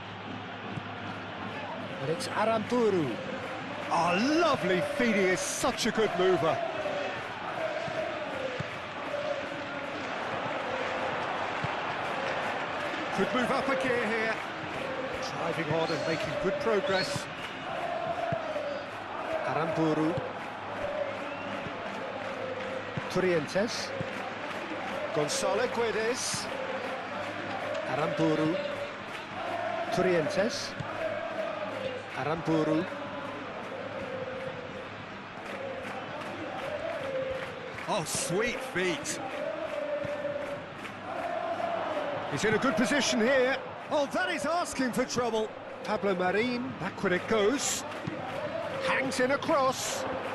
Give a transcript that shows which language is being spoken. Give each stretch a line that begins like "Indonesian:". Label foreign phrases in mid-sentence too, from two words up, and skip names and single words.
English: And it's Aramburu. Oh, lovely feed. He is such a good mover. Could move up a gear here. Driving on and making good progress. Aramburu. Trientes. Gonzalo Guedes. Aramburu. Trientes. Aramburu. Oh, sweet feet. He's in a good position here. Oh, that is asking for trouble. Pablo Marin, back when it goes. Hangs in across.